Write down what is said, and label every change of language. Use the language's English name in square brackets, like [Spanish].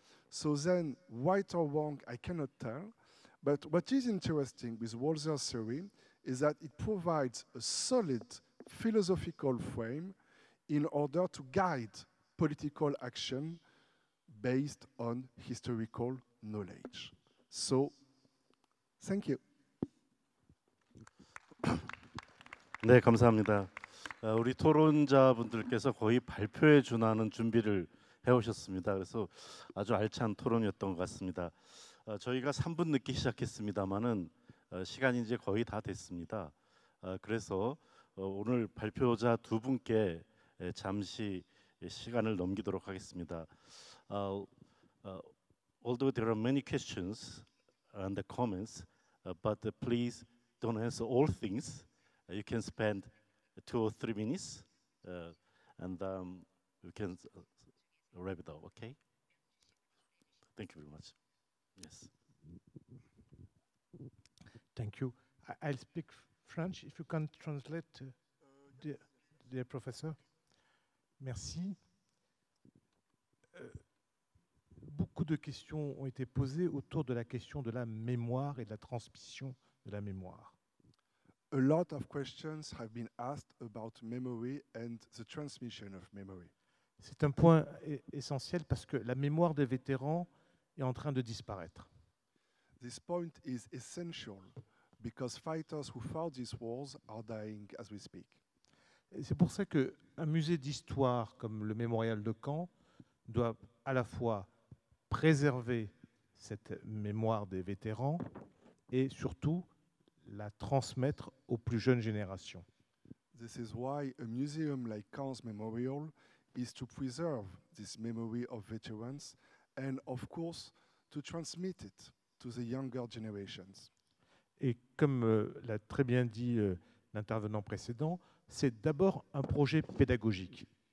[English] So then, right or wrong, I cannot tell, but what is interesting with Walzer's theory is that it provides a solid philosophical frame in order to guide political action based on historical knowledge. So, thank you. [Korean] 네, 감사합니다. 우리 토론자분들께서 거의 발표에 준하는 준비를 해오셨습니다. 그래서 아주 알찬 토론이었던 것 같습니다. 저희가 3분 늦게 시작했습니다만은 시간이 이제 거의 다 됐습니다. 그래서 오늘 발표자 두 분께 잠시 시간을 넘기도록 하겠습니다. [English] Although there are many questions and comments, but please don't answer all things. You can spend 2 or 3 minutes, and we can wrap it up. Okay? Thank you very much. Yes. Thank you. I'll speak French. If you can translate, dear professor. Merci. [French] Beaucoup de questions ont été posées autour de la question de la mémoire et de la transmission de la mémoire. [English] A lot of questions have been asked about memory and the transmission of memory. [French] C'est un point essentiel parce que la mémoire des vétérans est en train de disparaître. [English] This point is essential because fighters who fought these wars are dying as we speak. [French] Et c'est pour ça qu'un musée d'histoire comme le Mémorial de Caen doit à la fois préserver cette mémoire des vétérans et surtout la transmettre aux plus jeunes générations. [English] This is why a museum like Caen's Memorial is to preserve this memory of veterans and, of course, to transmit it to the younger generations. [French] Et comme l'a très bien dit l'intervenant précédent, c'est d'abord un projet pédagogique.